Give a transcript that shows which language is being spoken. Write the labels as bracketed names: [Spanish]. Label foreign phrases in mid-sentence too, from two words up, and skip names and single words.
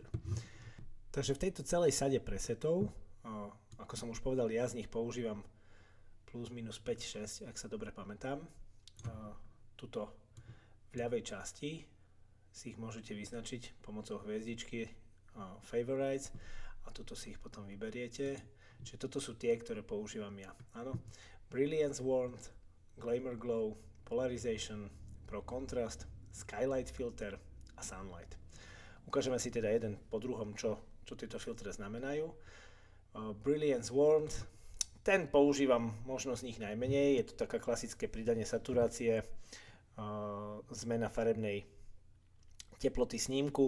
[Slovak] Takže v tejto celej sade presetov, ako som už povedal, ja z nich používam plus minus 5-6, ak sa dobre pamätám. Tuto v ľavej časti si ich môžete vyznačiť pomocou hviezdičky Favorites a tuto si ich potom vyberiete. Čiže toto sú tie, ktoré používam ja. Áno. Brilliance Warmth, Glamour Glow, Polarization, Pro Contrast, Skylight Filter a Sunlight. Ukážeme si teda jeden po druhom, čo tieto filtre znamenajú. Brilliance Warmth, ten používam možno z nich najmenej, je to taká klasické pridanie saturácie, zmena farebnej teploty snímku.